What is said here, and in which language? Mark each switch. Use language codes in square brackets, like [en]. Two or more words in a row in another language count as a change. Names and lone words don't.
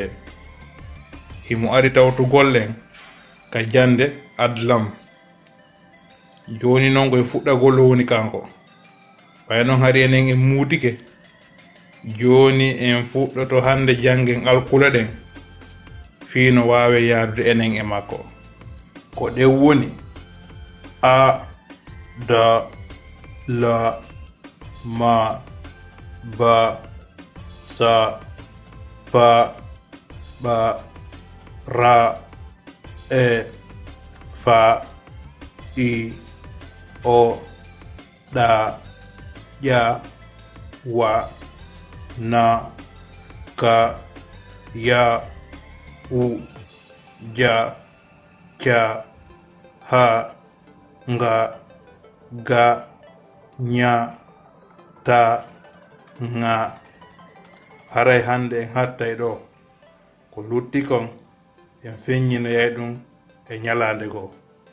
[ff] Himo ari tawtu gollen ka jande adlam. Joni noon koye fuɗɗagol woni kanko. Way noon hari enen en muudike. Joni en fuɗɗoto hande janggen alkula ɗen fiino wawe yaadude enen e makko. Ko ɗe woni a da la ma ba sa pa ba ra e fa i o da ya wa na ka ya u ja cha ha nga ga nya ta nga. Haray hande en hattay ɗo ko lutti kon en feññinoyay ɗum e ñalande goo.